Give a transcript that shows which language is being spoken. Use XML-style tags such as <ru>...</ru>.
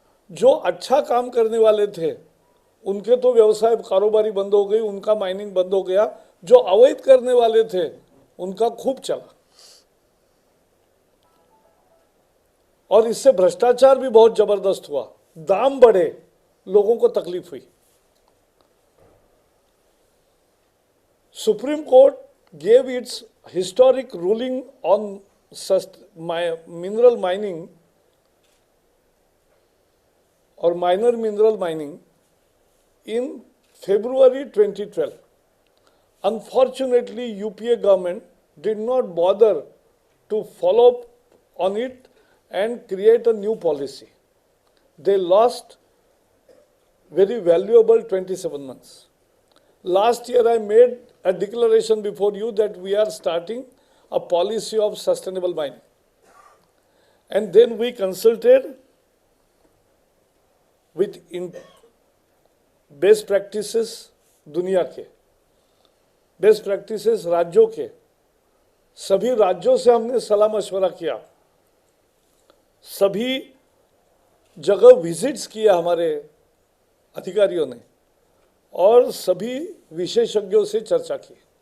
<hi>जो अच्छा काम करने वाले थे उनके तो व्यवसाय कारोबारी बंद हो गई, उनका माइनिंग बंद हो गया। जो अवैध करने वाले थे उनका खूब चला और इससे भ्रष्टाचार भी बहुत जबरदस्त हुआ, दाम बढ़े, लोगों को तकलीफ हुई।</hi> <en>Supreme Court gave its historic ruling on mineral mining or minor mineral mining in February 2012. Unfortunately, UPA government did not bother to follow up on it and create a new policy. They lost very valuable 27 months. Last year, I made a declaration before you that we are starting a policy of sustainable mining. And then we consulted with best practices</en> <hi>दुनिया के, best practices राज्यों के, सभी राज्यों से हमने सलाह मशवरा किया, सभी जगह विजिट्स किया हमारे अधिकारियों ने और सभी विशेषज्ञों से चर्चा की।</hi>